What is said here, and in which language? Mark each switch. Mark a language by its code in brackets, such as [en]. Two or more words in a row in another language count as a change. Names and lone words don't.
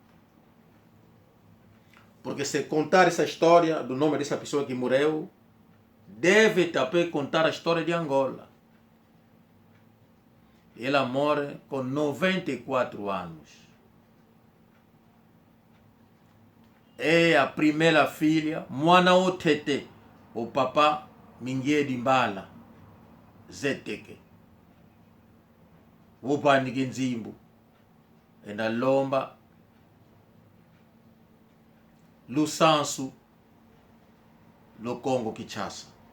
[pt] Porque se contar essa história do nome dessa pessoa que morreu, deve também contar a história de Angola. Ela morre com 94 anos. É a primeira filha, Mwana Otete, o papá Mingue Dimbala, Zeteke. [kg] vupani kinzimbu enda lomba lusansu lo Congo Kinshasa.